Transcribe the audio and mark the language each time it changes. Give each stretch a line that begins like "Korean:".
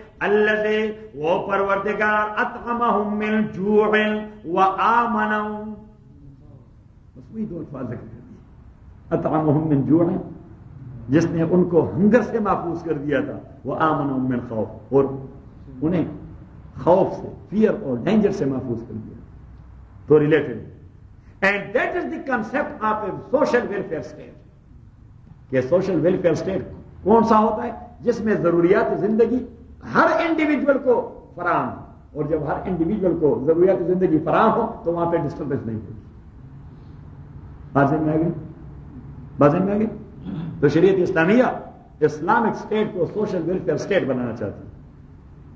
Arabic: الَّذِي,
Urdu: وہ پروردگار,
Arabic: اَطْعَمَهُم مِّن جُوعٍ وَآمَنَهُم,
Urdu: بس وہی دو الفاظ ذکر کر دیے,
Arabic: اَطْعَمَهُم مِّن جُوعٍ,
Urdu: جس نے ان کو ہنگر سے محفوظ کر دیا تھا.
Arabic: وَآمَنَهُم مِّن خَوْف,
Urdu: اور انہیں خوف سے, فیئر اور ڈینجر سے محفوظ کر دیا.
English: تو related, and that is the concept of a social welfare state.
Urdu: کہ سوشل ویلفیئر اسٹیٹ کون سا ہوتا ہے؟ جس میں ضروریات زندگی ہر انڈیویجول کو فراہم ہو, اور جب ہر انڈیویجول کو ضروریات زندگی فراہم ہو تو وہاں پہ ڈسٹربنس نہیں ہوگی. بازن میں آ گئی. تو شریعت اسلامیہ اسلامک اسٹیٹ کو سوشل ویلفیئر اسٹیٹ بنانا چاہتی ہے.